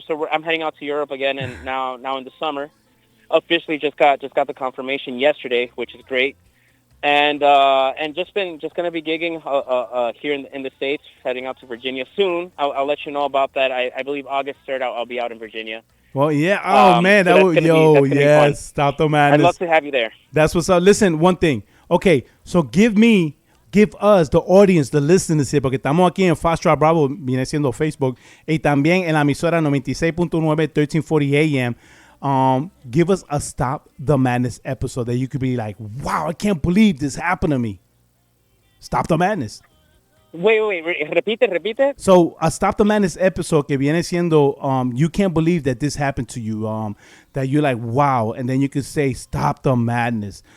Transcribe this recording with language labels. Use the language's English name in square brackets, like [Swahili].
[English] So I'm heading out to Europe again, and now in the summer. Officially just got the confirmation yesterday, which is great. And just gonna be gigging here in the States, heading out to Virginia soon. I'll let you know about that. I believe August 3rd I'll be out in Virginia. Well, yeah. Oh man, so stop the man. I'd love to have you there. That's what's up. Listen, one thing. Okay, so give us, the audience, the listeners here, [Spanish] porque estamos aquí en Fast Track Bravo, viene siendo Facebook, y también en la emisora 96.9, 1340 AM. [English] Give us a Stop the Madness episode that you could be like, wow, I can't believe this happened to me. Stop the madness. Wait, repite. So, a Stop the Madness episode [Spanish] que viene siendo, [English] you can't believe that this happened to you, that you're like, wow, and then you could say, Stop the Madness.